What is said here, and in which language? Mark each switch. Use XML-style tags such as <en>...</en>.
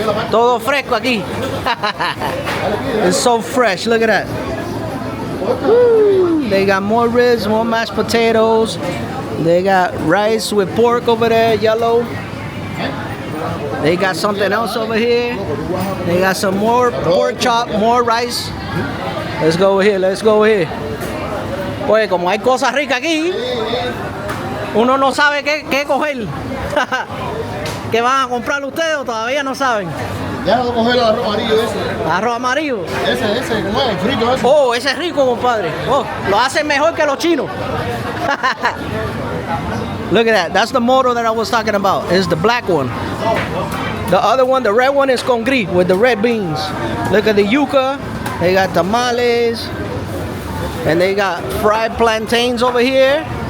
<es>Todo fresco aquí.</es> <en>It's so fresh. Look at that. Woo. They got more ribs, more mashed potatoes. They got rice with pork over there, yellow. They got something else over here. They got some more pork chop, more rice. Let's go over here. Let's go over here.</en> <es>Oye, como hay cosas ricas aquí, uno no sabe qué coger. ¿Qué van a comprar ustedes o todavía no saben? Ya vamos a coger el arroz amarillo ese. Arroz amarillo. Ese, ¿cómo es? El frito ese. Oh, ese es rico, compadre. Oh, lo hacen mejor que los chinos.</es> <en>Look at that. That's the moro that I was talking about. It's the black one. The other one, the red one, is congri with the red beans. Look at the yuca. They got tamales. And they got fried plantains over here.</en>